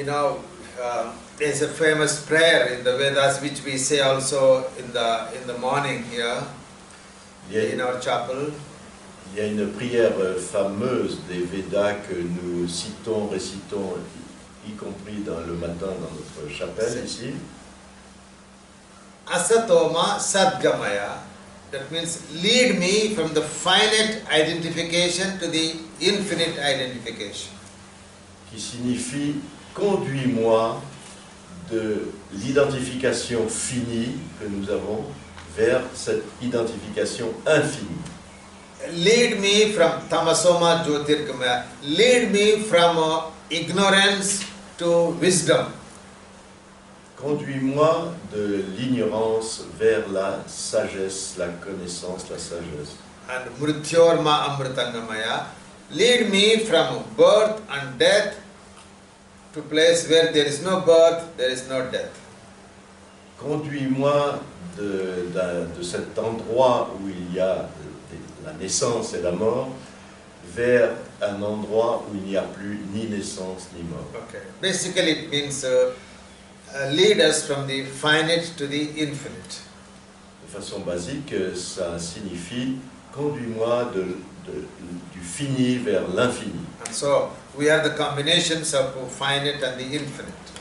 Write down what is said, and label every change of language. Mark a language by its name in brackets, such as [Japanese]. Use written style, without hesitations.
[English] You know, there's a famous prayer in the Vedas which we say also in the morning here in our chapel. [French] Il y a une prière fameuse des Védas que nous citons, récitons, y compris le matin dans notre chapelle ici. [Sanskrit] Asatoma Sadgamaya. [English] That means lead me from the finite identification to the infinite identification. [French] Qui signifie conduis-moi de l'identification finie que nous avons vers cette identification infinie. [English] Lead me from [Sanskrit] Tamasoma Jyotirgamaya. [English] Lead me from ignorance to wisdom. [French] Conduis-moi de l'ignorance vers la sagesse, la connaissance, la sagesse. [Sanskrit] And Mrityorma Amritangamaya. [English] Lead me from birth and death to place where there is no birth, there is no death. [French] Conduis-moi de cet endroit où il y a la naissance et la mort vers un endroit où il n'y a plus ni naissance ni mort. [English] Okay. Basically it means lead us from the finite to the infinite. [French] De façon basique, ça signifie conduis-moi du fini vers l'infini. [English] And so we are the combinations of finite and the infinite.